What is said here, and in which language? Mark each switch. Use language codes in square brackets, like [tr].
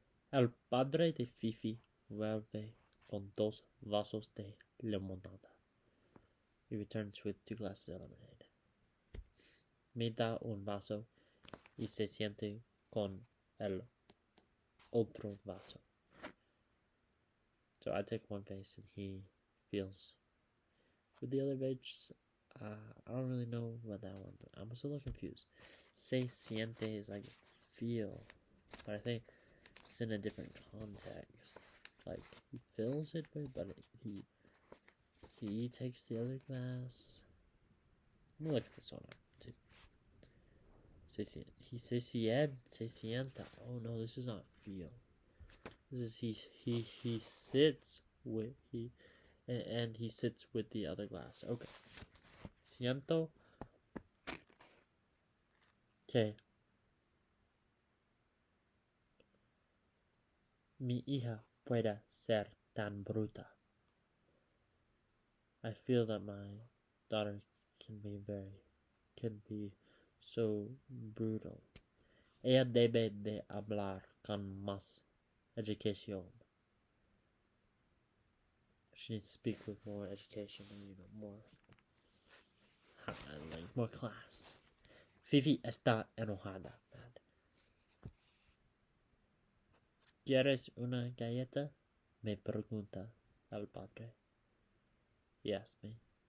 [es] El padre de Fifi vuelve con 2 vasos de limonada. [en] He returns with 2 glasses of lemonade. [es] Me da un vaso y se siente con el otro vaso. [en] So I take one face and he feels with the other veg. I don't really know what that one. I'm a little confused. [es] Se siente [en] is like feel, but I think it's in a different context. Like he feels it, but he takes the other glass. Let me look at this one up too. [es] Se sienta. [en] Oh no, this is not feel. This is he sits with and he sits with the other glass. Okay. [es] Siento que mi hija pueda ser tan bruta. [en] I feel that my daughter can be so brutal. [es] Ella debe de hablar con más educación. [en] She needs to speak with more education, more more class. [es] Fifi está enojada. ¿Quieres una galleta? Me pregunta el padre. [en] Yes, me.